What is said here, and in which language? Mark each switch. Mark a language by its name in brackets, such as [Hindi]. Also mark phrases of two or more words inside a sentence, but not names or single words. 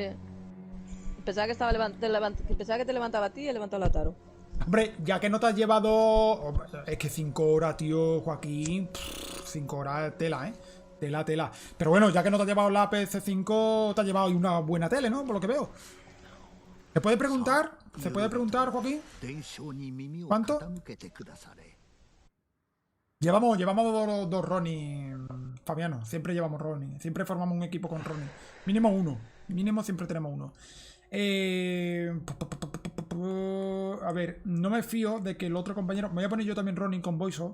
[Spanish] Pensaba que estaba pensaba que te levantaba a ti y he levantado la Taru. Hombre, ya que no te has llevado... Es que 5 horas, tío, Joaquín. 5 horas tela, ¿eh? Tela. Pero bueno, ya que no te has llevado la PS5, te has llevado una buena tele, ¿no? Por lo que veo. ¿Se puede preguntar? Joaquín? [Japanese] 伝承に耳を [Spanish] ¿Cuánto? [Japanese] 傾けてくだされ [Spanish] Llevamos dos Ronnie, Fabiano. Siempre llevamos Ronnie. Siempre formamos un equipo con Ronnie. Mínimo uno. Mínimo siempre tenemos uno. A ver, no me fío de que el otro compañero... Me voy a poner yo también Ronnie con Boiso.